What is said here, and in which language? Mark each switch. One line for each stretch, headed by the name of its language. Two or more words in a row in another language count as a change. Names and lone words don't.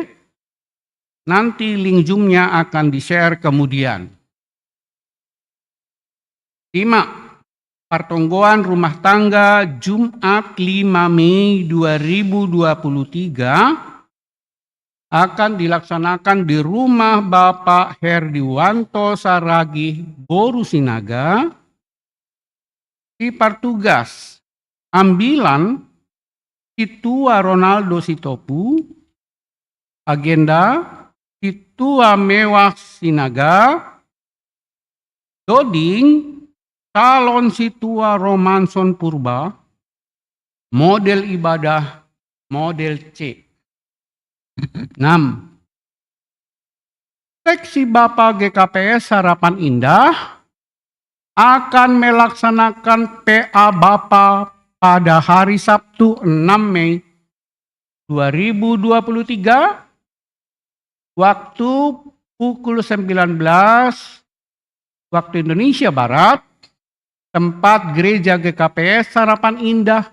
Indonesian: Nanti link Zoom-nya akan di-share kemudian. 5. Pertonggoan rumah tangga Jumat 5 Mei 2023 akan dilaksanakan di rumah Bapak Herdiwanto Saragih Boru Sinaga. Di Partugas ambilan Situa Ronaldo Sitopu, agenda Situa Mewah Sinaga, Doding calon Situa Romanson Purba, model ibadah model C. 6. Seksi Bapak GKPS Harapan Indah akan melaksanakan PA Bapak pada hari Sabtu 6 Mei 2023, waktu pukul 19 waktu Indonesia Barat, tempat gereja GKPS Harapan Indah.